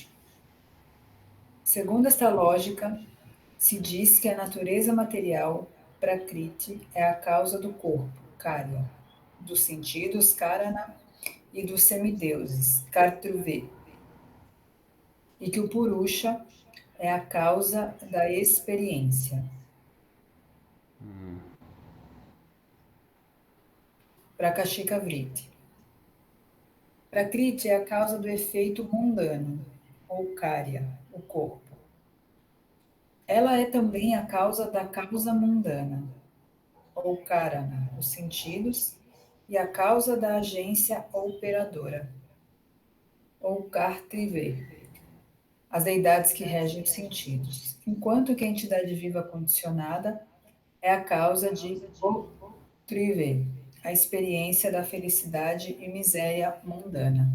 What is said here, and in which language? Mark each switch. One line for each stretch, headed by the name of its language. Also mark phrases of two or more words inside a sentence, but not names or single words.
Portuguese: Segundo esta lógica, se diz que a natureza material, Prakriti, é a causa do corpo, Karya, dos sentidos, Karana, e dos semideuses, Kartruve, e que o Purusha é a causa da experiência. Prakashika Vritti. Prakriti é a causa do efeito mundano, ou Karya, o corpo. Ela é também a causa da causa mundana, ou Karana, os sentidos, e a causa da agência operadora, ou Kartrive, as deidades que regem os sentidos, enquanto que a entidade viva condicionada é a causa de Trive, a experiência da felicidade e miséria mundana.